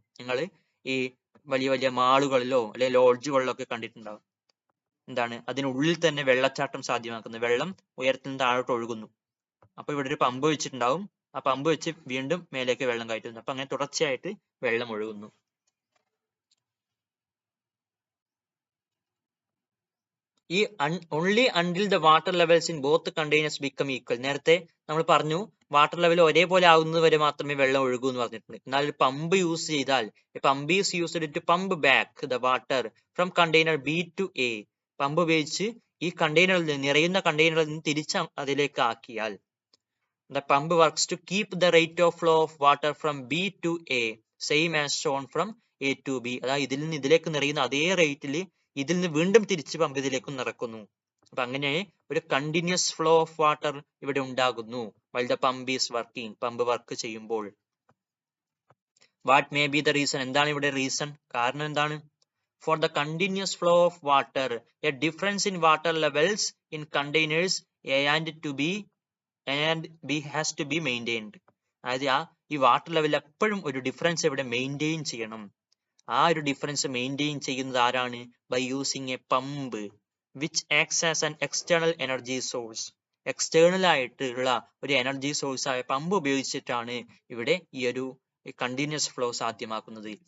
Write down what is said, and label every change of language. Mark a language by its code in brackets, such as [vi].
[ml] നിങ്ങൾ ഈ വലിയ വലിയ മാളുകളിലോ അല്ലെങ്കിൽ ലോഡ്ജുകളിലോ ഒക്കെ കണ്ടിട്ടുണ്ടാകും. എന്താണ് അതിനുള്ളിൽ തന്നെ വെള്ളച്ചാട്ടം സാധ്യമാക്കുന്നത്. വെള്ളം ഉയരത്തിൽ നിന്ന് താഴോട്ട് ഒഴുകുന്നു. അപ്പൊ ഇവിടെ ഒരു പമ്പ് വെച്ചിട്ടുണ്ടാവും. ആ പമ്പ് വെച്ച് വീണ്ടും മേലേക്ക് വെള്ളം കയറ്റുന്നു. അപ്പൊ അങ്ങനെ തുടർച്ചയായിട്ട് വെള്ളം ഒഴുകുന്നു. [en] ഈ only until the water levels in both containers become equal. [ml] നേരത്തെ നമ്മൾ പറഞ്ഞു വാട്ടർ ലെവൽ ഒരേപോലെ ആകുന്നത് വരെ മാത്രമേ വെള്ളം ഒഴുകൂ എന്ന് പറഞ്ഞിട്ടുണ്ട്. എന്നാൽ ഒരു പമ്പ് യൂസ് ചെയ്താൽ [en] Pump is used to pump back the water from container B to A. [ml] Pump ഉപയോഗിച്ച് ഈ കണ്ടെയ്നറിൽ നിന്ന് നിറയുന്ന കണ്ടെയ്നറിൽ നിന്ന് തിരിച്ച് അതിലേക്ക് ആക്കിയാൽ [en] the pump works to keep the rate of flow of water from B to A same as shown from A to B. [ml] അതായത് ഇതിൽ നിന്ന് ഇതിലേക്ക് നിറയുന്ന അതേ റേറ്റിൽ ഇതിൽ നിന്ന് വീണ്ടും തിരിച്ച് പമ്പ് ഇതിലേക്ക് നിറക്കുന്നു. അപ്പൊ അങ്ങനെ ഒരു [en] continuous flow of water [ml] ഇവിടെ ഉണ്ടാകുന്നു [en] while the pump is working. [ml] Pump work ചെയ്യുമ്പോൾ. [en] What may be the reason? [ml] എന്താണ് ഇവിടെ റീസൺ? കാരണം എന്താണ്? [en] For the continuous flow of water, a difference in water levels in containers A and B has to be maintained. [ml] അതായത് ഈ water level എപ്പോഴും ഒരു difference ഇവിടെ മെയിൻറ്റെയിൻ ചെയ്യണം. ആ ഒരു ഡിഫറൻസ് മെയിൻറ്റെയിൻ ചെയ്യുന്നത് ആരാണ്? [en] By using a pump which acts as an external energy source. [ml] External ആയിട്ടുള്ള ഒരു എനർജി സോഴ്സ് ആയ പമ്പ് ഉപയോഗിച്ചിട്ടാണ് ഇവിടെ ഈ ഒരു കണ്ടിന്യൂസ് ഫ്ലോ സാധ്യമാക്കുന്നത്.